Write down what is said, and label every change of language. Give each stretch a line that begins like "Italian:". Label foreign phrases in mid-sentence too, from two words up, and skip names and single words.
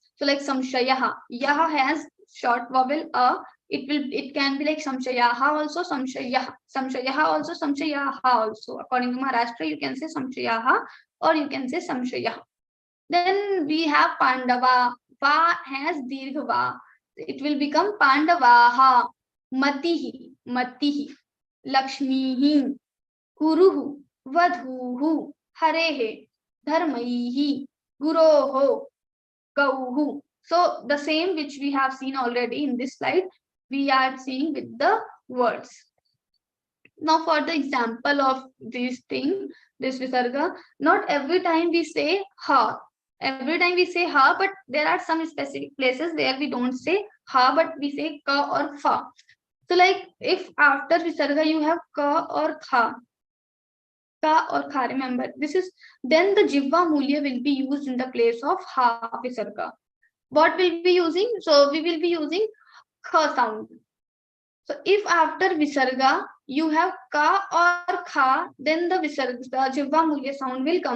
English: So like samshayaha. Yaha has short vowel a. It can be like samshayaha also, samshayaha also, samshayaha also. According to Maharashtra, you can say samshayaha or you can say samshayaha. Then we have Pandava. Va has
Sanskrit: dirgha va.
English: It will become
Sanskrit: Pandavaha. Matihi. Lakshmihi. Kuruhu. Vadhuhu. Harehe. Dharmaihi. Guroho. Gauhu.
English: So the same which we have seen already in this slide, we are seeing with the words. Now for the example of this thing, this visarga, not every time we say ha. Every time we say ha, but there are some specific places where we don't say ha, but we say ka or fa. So like if after visarga you have ka or kha, remember this is, then the
Sanskrit: jivva mulya
English: will be used in the place of ha visarga. What will be using? So we will be using kha sound. So if after visarga you have ka or kha, then the visarga, the
Sanskrit: jivva mulya
English: sound will come.